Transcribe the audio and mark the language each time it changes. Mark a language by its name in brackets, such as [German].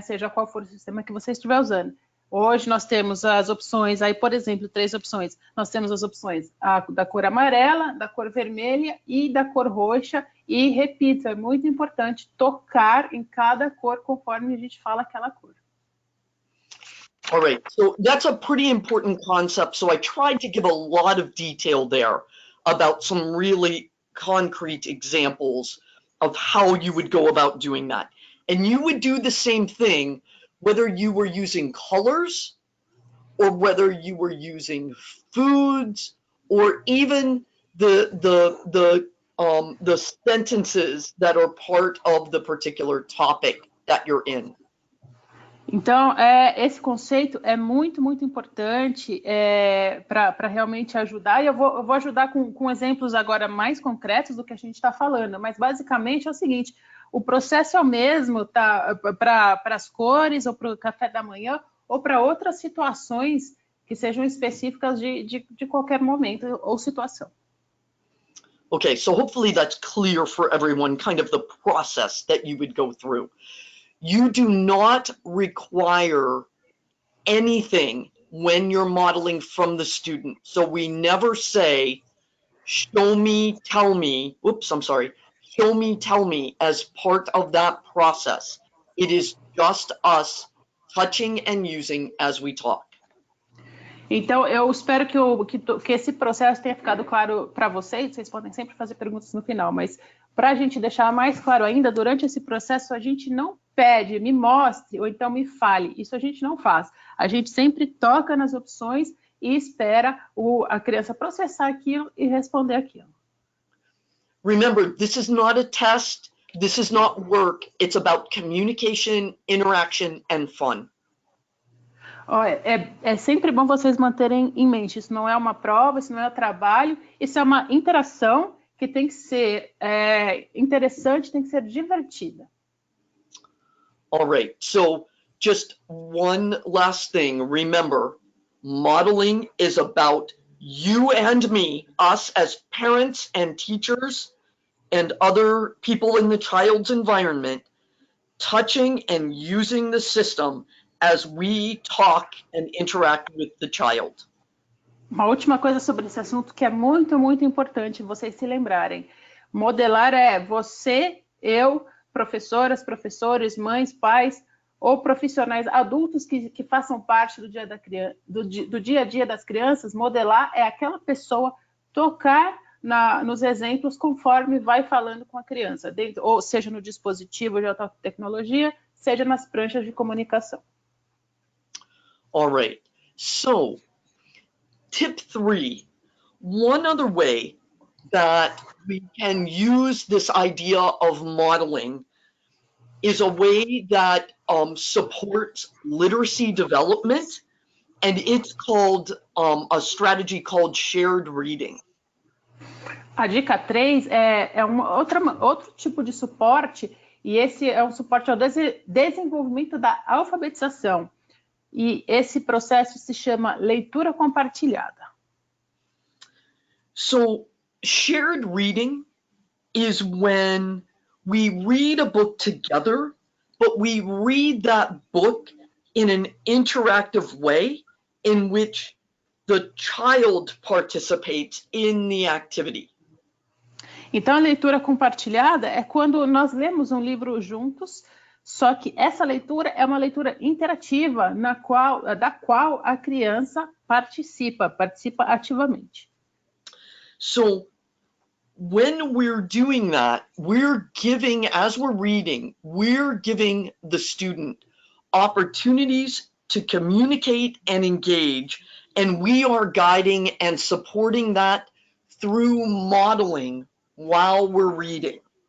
[Portuguese] Seja qual for o sistema que você estiver usando. Hoje nós temos as opções, aí, por exemplo, 3 opções. Nós temos as opções da cor amarela, da cor vermelha e da cor roxa. E, repito, é muito importante tocar em cada cor conforme a gente fala aquela cor. [English] All right, so that's a pretty important concept. So I tried to give a lot of detail there about some really concrete examples of how you would go about doing that. And you would do the same thing whether you were using colors or whether you were using foods or even the sentences that are part of the particular topic that you're in. [Portuguese] Então, esse conceito é muito, muito importante para realmente ajudar, e eu vou ajudar com exemplos agora mais concretos do que a gente está falando, mas basicamente é o seguinte, o processo é o mesmo para as cores, ou para o café da manhã, ou para outras situações que sejam específicas de qualquer momento ou situação. [English] Okay, so hopefully that's clear for everyone, kind of the process that you would go through. You do not require anything when you're modeling from the student. So we never say, show me, tell me, show me, tell me as part of that process. It is just us touching and using as we talk. [Portuguese] Então, eu espero que esse processo tenha ficado claro para vocês. Vocês podem sempre fazer perguntas no final, mas para a gente deixar mais claro ainda, durante esse processo, a gente não pede, me mostre, ou então me fale. Isso a gente não faz. A gente sempre toca nas opções e espera a criança processar aquilo e responder aquilo. [English] Remember, this is not a test. This is not work. It's about communication, interaction, and fun. [Portuguese] É sempre bom vocês manterem em mente, isso não é uma prova, isso não é um trabalho, isso é uma interação que tem que ser interessante, tem que ser divertida. [English] All right, so just one last thing. Remember, modeling is about you and me, us as parents and teachers and other people in the child's environment, touching and using the system as we talk and interact with the child. [Portuguese] Uma última coisa sobre esse assunto que é muito, muito importante vocês se lembrarem. Modelar é você, eu, professoras, professores, mães, pais, ou profissionais adultos que façam parte do dia a dia das crianças, modelar é aquela pessoa tocar nos exemplos conforme vai falando com a criança, ou seja no dispositivo de alta tecnologia, seja nas pranchas de comunicação. [English] All right. So, tip 3, one other way that we can use this idea of modeling is a way that supports literacy development, and it's called a strategy called shared reading. [Portuguese] A dica 3 é outro tipo de suporte, e esse é um suporte ao desenvolvimento da alfabetização. E esse processo se chama leitura compartilhada. [English] So, shared reading is when we read a book together, but we read that book in an interactive way in which the child participates in the activity. [Portuguese] Então, a leitura compartilhada é quando nós lemos um livro juntos, só que essa leitura é uma leitura interativa, da qual a criança participa ativamente. [English] So, when we're doing that, as we're reading, we're giving the student opportunities to communicate and engage, and we are guiding and supporting that through modeling while we're reading.